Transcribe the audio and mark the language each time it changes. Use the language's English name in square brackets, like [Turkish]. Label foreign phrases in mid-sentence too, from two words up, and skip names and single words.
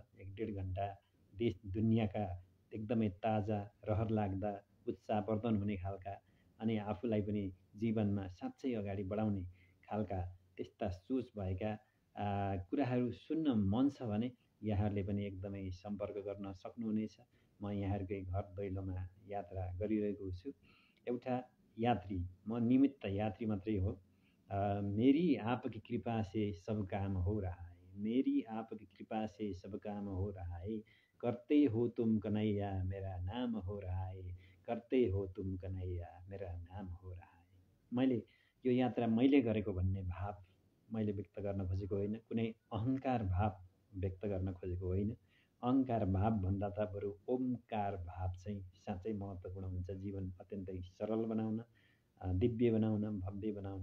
[Nepali] 1-1.5 घन्टा देश दुनियाँका एकदमै ताजा, रहर लाग्दा, उत्साहवर्धन हुने खालका अनि आफूलाई पनि जीवनमा साँच्चै अगाडि बढाउने खालका त्यस्ता सोच भएका कुराहरू सुन्न मन छ भने यहाँहरूले पनि एकदमै सम्पर्क गर्न सक्नुहुनेछ। म यहाँहरूकै घर दैलोमा यात्रा गरिरहेको छु। एउटा यात्री, म निमित्त यात्री मात्रै हो। [Hindi] मेरी आपकी कृपा से सब काम हो रहा है, मेरी आपकी कृपा से सब काम हो रहा है, करते हो तुम कन्हैया मेरा नाम हो रहा है, करते हो तुम कन्हैया मेरा नाम हो रहा है। [Nepali] मैले यो यात्रा मैले गरेको भन्ने भाव मैले व्यक्त गर्न खोजेको होइन, कुनै अहङ्कार भाव व्यक्त गर्न खोजेको होइन। अहङ्कार भाव भन्दा त बरु ओमकार भाव चाहिँ साँच्चै महत्त्वपूर्ण हुन्छ जीवन अत्यन्तै सरल बनाउन, दिव्य बनाउन, भव्य बनाउन।